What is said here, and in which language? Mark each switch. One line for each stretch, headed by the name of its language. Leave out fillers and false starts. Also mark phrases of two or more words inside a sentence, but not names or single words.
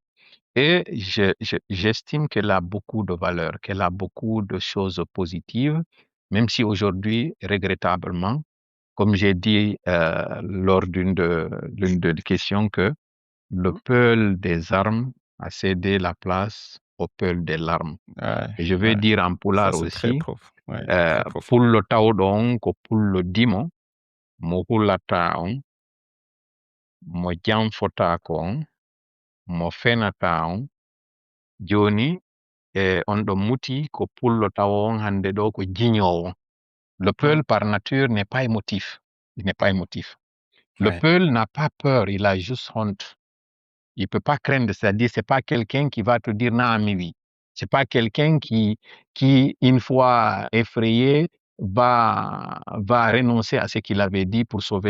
French: Et j'estime qu'elle a beaucoup de valeurs, qu'elle a beaucoup de choses positives, même si aujourd'hui, regrettablement, comme j'ai dit lors l'une des questions, que le Peul des armes a cédé la place au Peul des larmes. Ouais, Et je vais ouais. dire en Ça, pulaar c'est très aussi, ouais, très profond.
Fula: pullo tawɗon ko pullo dimo, mo hullata on, mo janfotako on, mo fenata on, joni on ɗon muti ko pullo tawa on hande ɗo ko jiñowo.
French: Le Mmh. Peul par nature n'est pas émotif. Il n'est pas émotif. Le Ouais. Peul n'a pas peur, il a juste honte. Il peut pas craindre, c'est-à-dire c'est pas quelqu'un qui va te dire non, mais oui. C'est pas quelqu'un qui, une fois effrayé, va renoncer à ce qu'il avait dit pour sauver